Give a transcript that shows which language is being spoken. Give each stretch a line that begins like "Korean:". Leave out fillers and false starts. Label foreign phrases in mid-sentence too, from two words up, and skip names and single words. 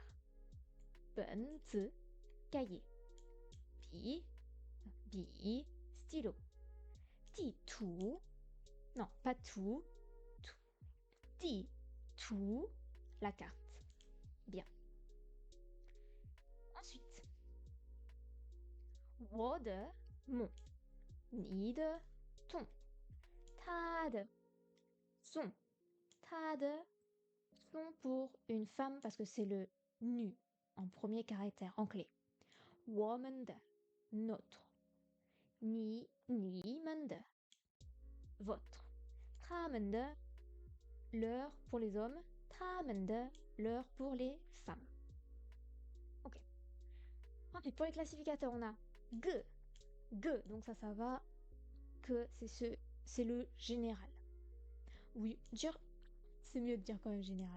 French: Benzi, cahier. Bi, stylo. Di tu, non, pas tout. Di tu, la carte. Bien. Ensuite,
Chinese: 我的
French: mon,
Chinese: 你的
French: ton,
Chinese: 他的
French: son,
Chinese: 他的
French: son pour une femme parce que c'est le nu en premier caractère en clé.
Chinese: 我们的
French: notre,
Chinese: 你们的
French: votre,
Chinese: 他们的
French: leur pour les hommes,
Chinese: 他们的
French: leur pour les femmes. Ok. Ensuite, pour les classificateurs, on a ge, ge, donc ça va, que c'est le général. Oui, dire, c'est mieux de dire quand même général.